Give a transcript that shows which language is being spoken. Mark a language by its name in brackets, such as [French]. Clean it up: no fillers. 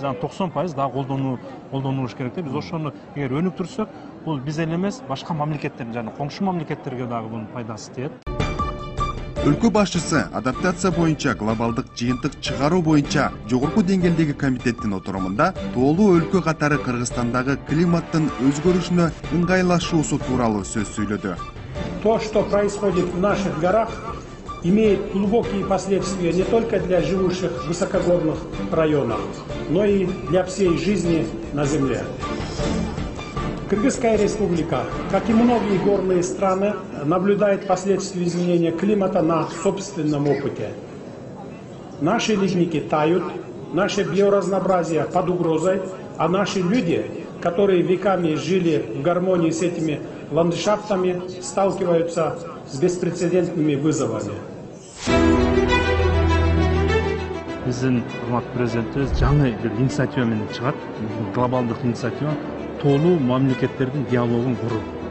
[Kyrgyz] Жана 90% дагы колдонулуш керек. Биз ошону эгер өнүктүрсөк, бул биз эле эмес, башка мамлекеттер жана коңшу мамлекеттерге дагы бунун пайдасы тиет. Өлкө башчысы адаптация боюнча глобалдык жыйынтык чыгаруу боюнча жогорку деңгээлдеги комитеттин отурумунда тоолуу өлкө катары Кыргызстандагы климаттын өзгөрүшүнө ыңгайлашуусу тууралуу сөз сүйлөдү. [Russian] То, что происходит в наших горах, имеет глубокие последствия не только для живущих в высокогорных районах, но и для всей жизни на земле. Кыргызская республика, как и многие горные страны, наблюдает последствия изменения климата на собственном опыте. Наши ледники тают, наше биоразнообразие под угрозой, а наши люди, которые веками жили в гармонии с этими ландшафтами, сталкиваются с беспрецедентными вызовами. [Kyrgyz] биздин урматтуу президентибиз жаңы бир инициатива менен чыгат. Глобалдык инициатива тоолуу мамлекеттердин диалогун куруу.